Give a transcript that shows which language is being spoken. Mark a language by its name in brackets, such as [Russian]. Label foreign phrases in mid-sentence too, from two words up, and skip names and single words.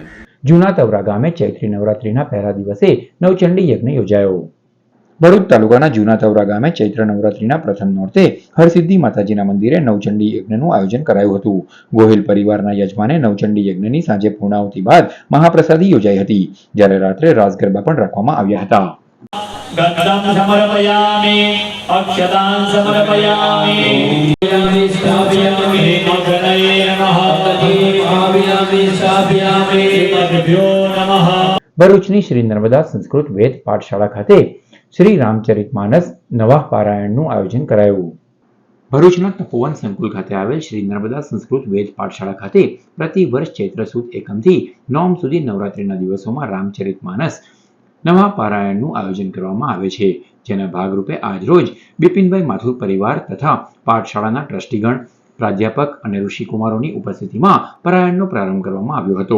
[Gujarati] જૂના તવરા ગામે ચૈત્રી નવરાત્રીના પહેલા દિવસે નવચંડી યજ્ઞ યોજાયો. ભરૂચ તાલુકાના જૂના તવરા ગામે ચૈત્ર નવરાત્રીના પ્રથમ નોરતે હરસિદ્ધિ માતાજીના મંદિરે નવચંડી યજ્ઞનું આયોજન કરાયું હતું. ગોહિલ પરિવારના યજમાને નવચંડી યજ્ઞની સાંજે પૂર્ણાહુતિ બાદ મહાપ્રસાદી યોજાઈ હતી, જ્યારે રાત્રે રાસ ગરબા પણ રાખવામાં આવ્યા હતા. [Sanskrit] गन्धं समर्पयामि अक्षतां समर्पयामि स्थापयामि अग्नये नमः स्थापयामि स्थापयामि श्रीमद्भ्यो नमः. [Gujarati] ભરૂચની શ્રી નર્મદા સંસ્કૃત વેદ પાઠશાળા ખાતે શ્રી રામચરિતમાનસ નવા પારાયણનું આયોજન કરાયું. ભરૂચના તપોવન સંકુલ ખાતે આવેલ શ્રી નર્મદા સંસ્કૃત વેદ પાઠશાળા ખાતે પ્રતિ વર્ષ ચૈત્ર સુદ એકમથી નોમ સુધી નવરાત્રિના દિવસોમાં રામચરિતમાનસ નવા પારાયણનું આયોજન કરવામાં આવે છે, જેના ભાગરૂપે આજ રોજ બિપિનભાઈ માથુર પરિવાર તથા પાઠશાળાના ટ્રસ્ટીગણ, પ્રાધ્યાપક અને ઋષિકુમારોની ઉપસ્થિતિમાં પારાયણનો પ્રારંભ કરવામાં આવ્યો હતો.